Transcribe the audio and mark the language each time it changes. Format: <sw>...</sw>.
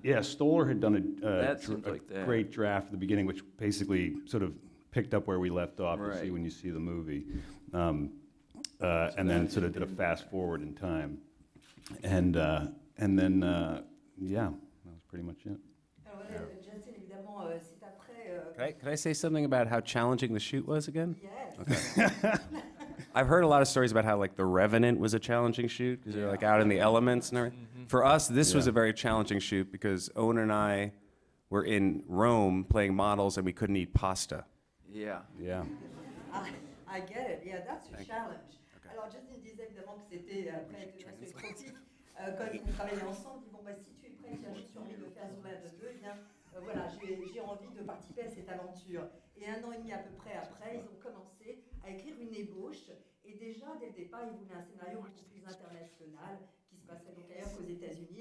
<en>Yeah, Stoller had done a great draft at the beginning, which basically sort of picked up where we left off. Right. You'll see when you see the movie. And then sort of did a fast forward in time. And then, yeah, that was pretty much it.</en> <fr>Alors voilà, Justin, évidemment, c'est après.</fr> <en>Can I say something about how challenging the shoot was again? Yes. Okay. I've heard a lot of stories about how like The Revenant was a challenging shoot because they're like out in the elements and everything. For us, this was a very challenging shoot because Owen and I were in Rome playing models and we couldn't eat pasta. Yeah. Yeah. I get it, yeah, that's a challenge.</en> <fr>Alors Justin disait évidemment que c'était après une croquis, quand ils ont travaillé ensemble, ils dit bon bah si tu es prêt, tiens, j'ai envie de faire Zoolander 2, eh bien voilà, j'ai envie de participer à cette aventure. Et 1 an et demi à peu près après, ils ont commencé à écrire une ébauche. Et déjà, dès le départ, ils voulaient un scénario beaucoup plus international, qui se passerait donc ailleurs qu'aux États-Unis.</fr>